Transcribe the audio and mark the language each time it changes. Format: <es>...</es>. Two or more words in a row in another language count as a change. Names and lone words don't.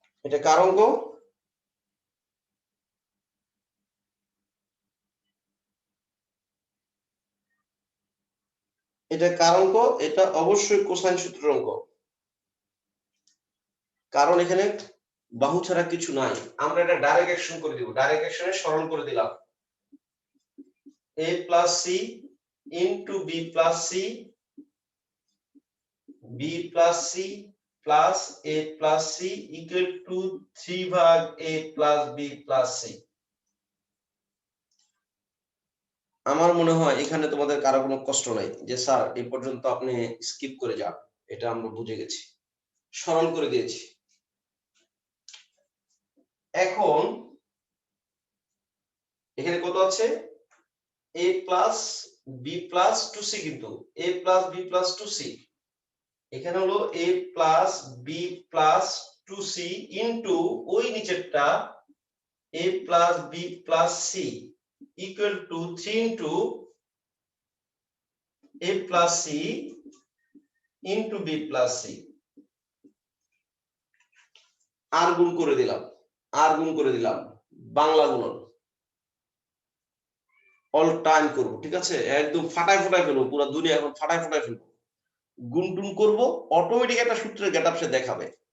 <bn>এটা কার অঙ্ক? এটা কার অঙ্ক? এটা অবশ্যই কোসাইন সূত্রের অঙ্ক, কারণ এখানে বাহু ছাড়া কিছু নাই। আমরা এটা</bn> <en>direct action</en> <bn>করে দিব,</bn> <en>direct action</en> <bn>সরল করে দিলাম।</bn> <en>a plus c into b plus c, b plus c plus a plus c equal to 3 ভাগ a plus b plus c।</en> <bn>আমার মনে হয় এখানে তোমাদের কারো কোনো কষ্ট নাই যে স্যার এই পর্যন্ত আপনি স্কিপ করে যান, এটা আমরা বুঝে গেছি, সরল করে দিয়েছি। এখন এখানে কত আছে?</bn> <en>a plus b plus 2c, কিন্তু a plus b plus 2c,</en> <bn>এখানে হলো</bn> <en>a plus b plus 2c ইনটু</en> <bn>ওই নিচেরটা</bn> <en>a plus b plus c equal to 3 into a plus c into b plus c।</en> <bn>আর গুণ করে দিলাম, আর গুণ করে দিলাম, বাংলা গুণন</bn> <en>all time</en> <bn>করব, ঠিক আছে? একদম ফাটায় ফাটায় ফেলবো, পুরো দুনিয়া এখন ফাটায় ফাটায় ফেলবো, গুণ টুন করবো, অটোমেটিক একটা সূত্রের গেটআপ সে দেখাবে।</bn>